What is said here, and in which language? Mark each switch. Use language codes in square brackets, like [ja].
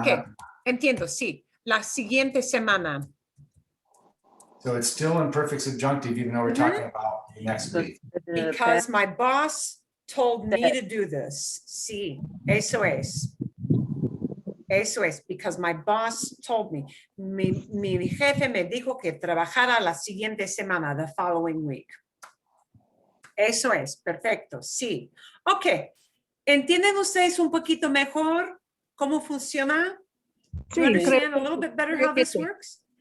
[es] Ok, entiendo, sí. La siguiente semana. [en] So it's still imperfect subjunctive, even though we're talking about the next week. Because my boss told me to do this. [es] Sí, eso es. Eso es, [en] because my boss told me. [es] Mi jefe me dijo que trabajara la siguiente semana, [en] the following week. [es] Eso es, perfecto, sí. Ok, ¿entienden ustedes un poquito mejor cómo funciona? [en] Do you understand a little bit better how this works?